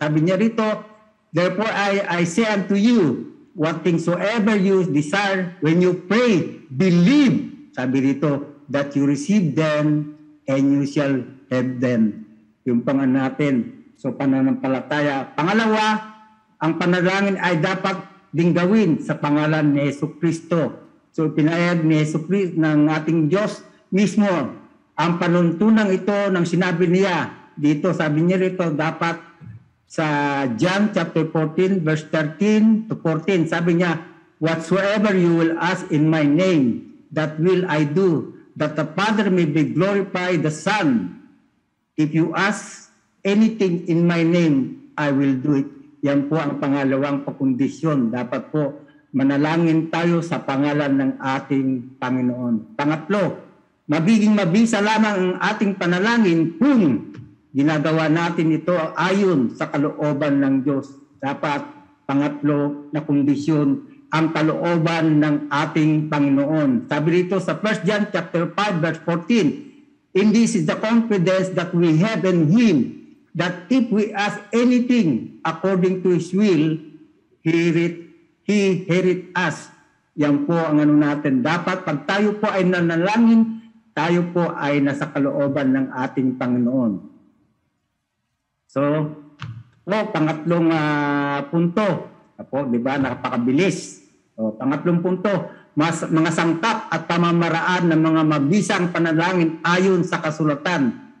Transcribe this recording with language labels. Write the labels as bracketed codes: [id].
[tl] Sabi niya rito, [en] therefore I say unto you, what things soever you desire when you pray, believe, [tl] sabi rito, [en] that you receive them and you shall have them. [tl] Yung pangan natin. So pananampalataya. Pangalawa, ang panalangin ay dapat ding gawin sa pangalan ni Jesucristo. So pinayag ni Jesucristo ng ating Diyos mismo ang panuntunang ito ng sinabi niya. Dito sabi niya rito dapat sa [en] John chapter 14 verse 13 to 14. [tl] Sabi niya, [en] whatsoever you will ask in my name, that will I do, that the Father may be glorified the Son. If you ask anything in my name, I will do it. [tl] Yan po ang pangalawang pakondisyon. Dapat po manalangin tayo sa pangalan ng ating Panginoon. Pangatlo, magiging mabisa lamang ang ating panalangin kung ginagawa natin ito ayon sa kalooban ng Diyos. Dapat, pangatlo na kondisyon, ang kalooban ng ating Panginoon. Sabi rito sa [en] 1 John chapter 5 verse 14, "In this is the confidence that we have in Him, that if we ask anything according to His will, He heareth us." [tl] Yan po ang natin. Dapat pag tayo po ay nanalangin, tayo po ay nasa kalooban ng ating Panginoon. [en] So, [tl] pangatlong punto. Di ba? Napakabilis. Pangatlong punto, mga sangkap at pamamaraan ng mga mabisang panalangin ayon sa kasulatan.